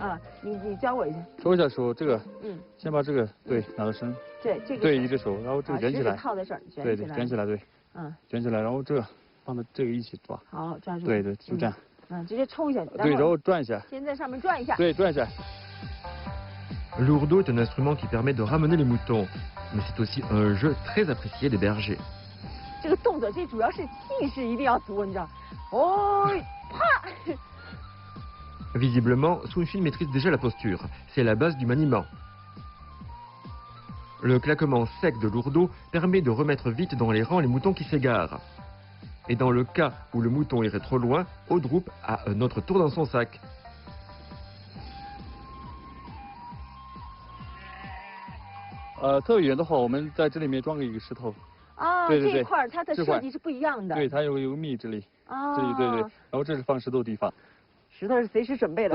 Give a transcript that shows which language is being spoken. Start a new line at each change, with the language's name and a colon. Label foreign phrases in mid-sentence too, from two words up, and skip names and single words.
Chinese: 啊，你教我一下。说一下手这个，先把这个拿到身。对，这个。对，一只手，然后这个卷起来。套在这儿，对对，卷起来，对。卷起来，然后这个放到这个一起抓。好，抓住。对对，就这样。直接冲一下。对，然后转一下。先在上面转一下。对，转一下。
French: L'ourdo est un instrument qui permet de ramener les moutons, mais c'est aussi un jeu très apprécié des bergers.
Chinese: 这个动作，这主要是气势一定要足，你知道？哦。
French: Visiblement, Sun maîtrise déjà la posture. C'est la base du maniement. Le claquement sec de l'ourdo permet de remettre vite dans les rangs les moutons qui s'égarent. Et dans le cas où le mouton irait trop loin, Audrup a un autre tour dans son sac.
Chinese: 特别远的话，我们在这里面装个一个石头。啊，这一块它的设计是不一样的。对，它有个密这里。啊。这里对对，然后这是放石头的地方。石头是随时准备的。